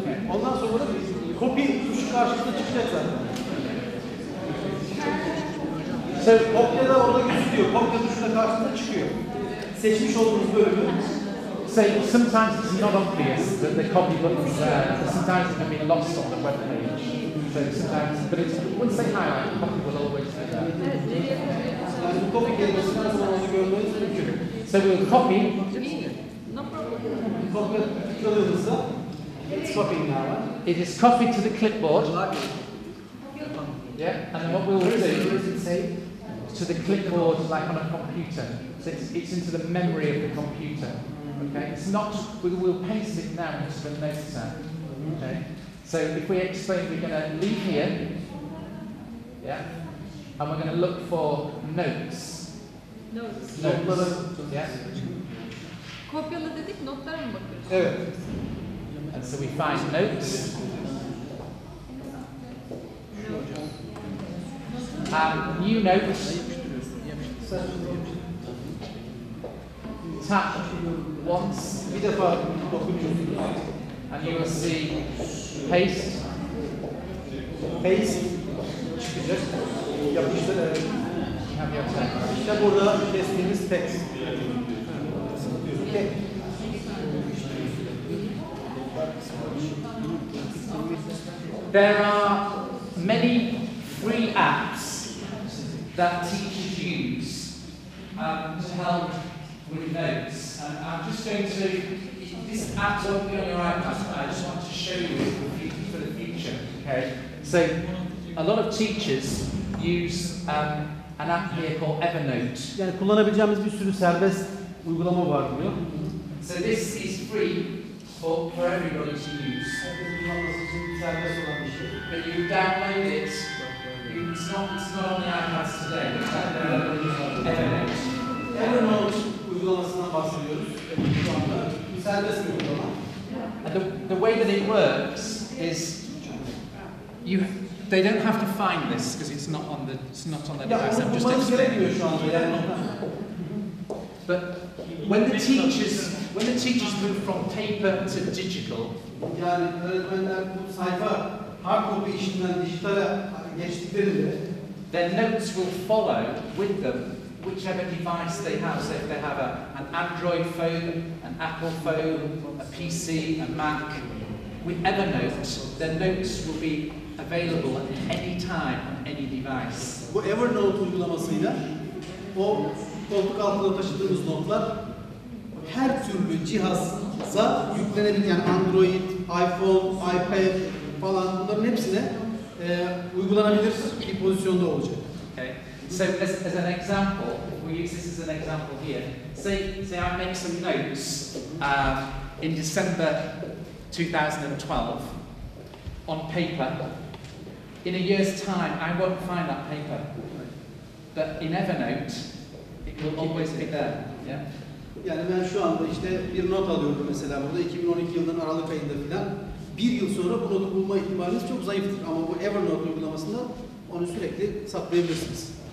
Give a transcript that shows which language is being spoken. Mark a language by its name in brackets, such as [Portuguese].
[Turkish] Ondan sonra copy tuşu karşımıza çıkacak zaten. [English] So [Turkish] Kopya da orada gözüküyor. Kopya tuşuna karşımıza çıkıyor. Seçmiş olduğumuz bölümü. [English] So sometimes it's not obvious that the copy button's there. Sometimes it can be lost on the web page. So sometimes, but it's, once they highlight, the copy will always be there. [Turkish] Yani Bu copy kelimesini her zaman onu görmeniz mümkün. [English] So we'll copy. No problem. [Turkish] Kopya tıkladığınızda [English] it's copying now. It is copied to the clipboard. Yeah, and then what we will do Does it say? to the clipboard like on a computer. So it's into the memory of the computer. Okay, it's not. We will paste it now into the notes app. Okay, so if we explain, we're going to leave here. Yeah, and we're going to look for notes. Notes. Yeah. [Turkish] Kopyala dedik, notlara mı bakıyoruz? Evet. [English] And so we find notes. New notes. Tap once. [Turkish] Bir defa dokunuyorsunuz. [English] And you will see paste. [Turkish] Paste çıkacak. Yapıştır. Evet. [English] You have your text. [Turkish] İşte burada kestiğimiz text. [English] Okay. There are many free apps that teachers use to help with notes. And I'm just going to, this app won't be on your iPad, but I just want to show you for the future. Okay. So a lot of teachers use an app here called Evernote. [Turkish] Yani kullanabileceğimiz bir sürü serbest uygulama var diyor. [English] So this is free for everybody to use. [Turkish] Kullanması için serbest olan bir şey. [English] But you download it. It's not on the iPads today. It's on Evernote. [Turkish] Evernote uygulamasından bahsediyoruz. Şu anda serbest bir uygulama. [English] And the way that it works is they don't have to find this because it's not on the device. I'm just explaining. [Turkish] Şu anda yani. [English] But when the teachers move from paper to digital, [Turkish] Yani öğretmenler bu sayfa hard copy işinden dijitale geçtiklerinde [English] their notes will follow with them whichever device they have. So if they have an Android phone, an Apple phone, a PC, a Mac, with Evernote, their notes will be available at any time on any device. [Turkish] bu Evernote uygulamasıyla o koltuk altında taşıdığımız notlar her türlü cihaza yüklenebilir. Yani Android, iPhone, iPad falan bunların hepsine uygulanabilir bir pozisyonda olacak. [English] Okay. So as an example, we use this as an example here. Say I make some notes in December 2012 on paper. In a year's time, I won't find that paper. But in Evernote, it will always be there. Yeah. [Turkish] Yani ben şu anda işte bir not alıyorum mesela burada 2012 yılının Aralık ayında filan. Bir yıl sonra bu notu bulma ihtimaliniz çok zayıftır. Ama bu Evernote uygulamasında onu sürekli saklayabilirsiniz.